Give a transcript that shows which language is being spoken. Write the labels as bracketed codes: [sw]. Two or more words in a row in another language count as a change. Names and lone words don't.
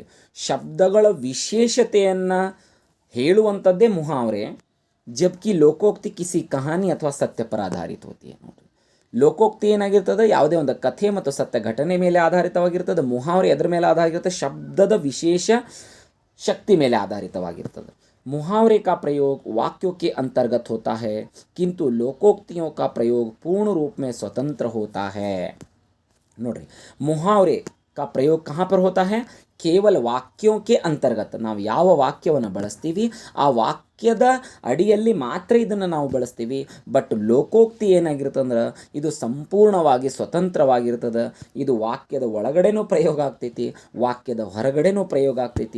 [kn] ಶಬ್ದಗಳ ವಿಶೇಷತೆಯನ್ನು ಹೇಳುವಂಥದ್ದೇ ಮುಹಾವರೆ. [hi] जबकि लोकोक्ति किसी कहानी अथवा सत्य पर आधारित होती है ನೋಡ್ರಿ. [kn] ಲೋಕೋಕ್ತಿ ಏನಾಗಿರ್ತದೆ? ಯಾವುದೇ ಒಂದು ಕಥೆ ಮತ್ತು ಸತ್ಯ ಘಟನೆ ಮೇಲೆ ಆಧಾರಿತವಾಗಿರ್ತದೆ. ಮುಹಾವರೆ ಎದ್ರ ಮೇಲೆ ಆಧಾರಿತ? ಶಬ್ದದ ವಿಶೇಷ ಶಕ್ತಿ ಮೇಲೆ ಆಧಾರಿತವಾಗಿರ್ತದೆ. [hi] मुहावरे का प्रयोग वाक्यों के अंतर्गत होता है, किंतु लोकोक्तियों का प्रयोग पूर्ण रूप में स्वतंत्र होता है. नोड्री, मुहावरे का प्रयोग कहाँ पर होता है? [kn] ಕೇವಲ ವಾಕ್ಯೋಕ್ಕೆ ಅಂತರ್ಗತ ನಾವು ಯಾವ ವಾಕ್ಯವನ್ನು ಬಳಸ್ತೀವಿ ಆ ವಾಕ್ಯದ ಅಡಿಯಲ್ಲಿ ಮಾತ್ರ ಇದನ್ನು ನಾವು ಬಳಸ್ತೀವಿ. ಬಟ್ ಲೋಕೋಕ್ತಿ ಏನಾಗಿರ್ತಂದ್ರೆ ಇದು ಸಂಪೂರ್ಣವಾಗಿ ಸ್ವತಂತ್ರವಾಗಿರ್ತದೆ. ಇದು ವಾಕ್ಯದ ಒಳಗಡೆನೂ ಪ್ರಯೋಗ ಆಗ್ತೈತಿ, ವಾಕ್ಯದ ಹೊರಗಡೆನೂ ಪ್ರಯೋಗ ಆಗ್ತೈತಿ.